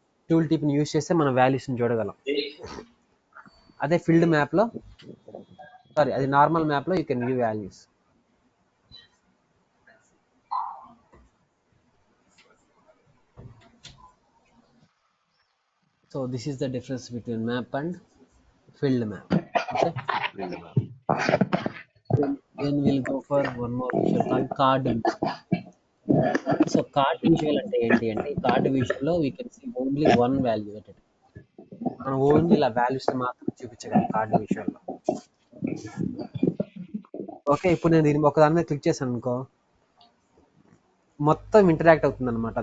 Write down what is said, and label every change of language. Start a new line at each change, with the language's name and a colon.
Telugu: Tool టిప్ని use చేస్తే మనం వాల్యూస్ని చూడగలం. అదే ఫీల్డ్ మ్యాప్లో, సారీ, అది నార్మల్ మ్యాప్లో
English: You can view values. So this is the difference between map and field map. Okay, then we'll go for one more visual called card visual.
Telugu: So card visual అంటే ఏంటి అంటే, card విజువల్లో
English: We can see only one value at it.
Telugu: మనం only ఇలా values మాత్రం చూపించగలం card విజువల్లో. Okay, ఇప్పుడు నేను దీన్ని ఒకదాని మీద క్లిక్ చేశాను అనుకో, మొత్తం ఇంటరాక్ట్ అవుతుంది అనమాట.